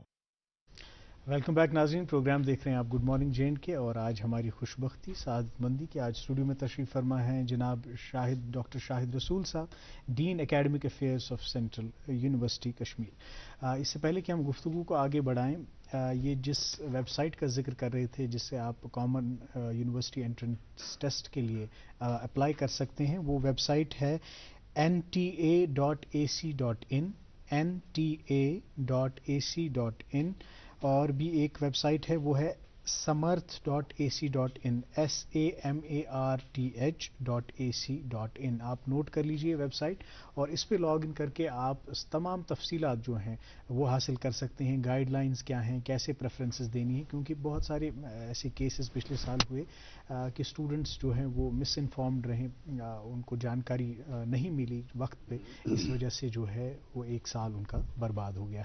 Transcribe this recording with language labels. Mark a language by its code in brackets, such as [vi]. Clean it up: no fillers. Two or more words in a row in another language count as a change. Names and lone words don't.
[en] welcome back [ur] ناظرین، پروگرام دیکھ رہے ہیں آپ گڈ مارننگ JNK کے، اور آج ہماری خوش بختی سعادت مندی کہ آج اسٹوڈیو میں تشریف فرما ہیں جناب ڈاکٹر شاہد رسول صاحب، [en] Dean Academic Affairs of [ur] سینٹرل یونیورسٹی کشمیر. اس سے پہلے کہ ہم گفتگو کو آگے بڑھائیں، یہ جس ویب سائٹ کا ذکر کر رہے تھے جس سے آپ کامن یونیورسٹی انٹرنس ٹیسٹ کے لیے اپلائی کر سکتے ہیں، وہ ویب سائٹ ہے nta.ac.in nta.ac.in. اور بھی ایک ویب سائٹ ہے وہ ہے samarth.ac.in samarth.ac.in. آپ نوٹ کر لیجئے ویب سائٹ اور اس پہ [en] log in [ur] کر کے آپ تمام تفصیلات جو ہیں وہ حاصل کر سکتے ہیں. گائیڈ لائنز کیا ہیں، کیسے پریفرنسز دینی ہیں، کیونکہ بہت سارے ایسے کیسز پچھلے سال ہوئے کہ اسٹوڈنٹس جو ہیں وہ مس انفارمڈ رہے، ان کو جانکاری نہیں ملی وقت پہ، اس وجہ سے جو ہے وہ ایک سال ان کا برباد ہو گیا.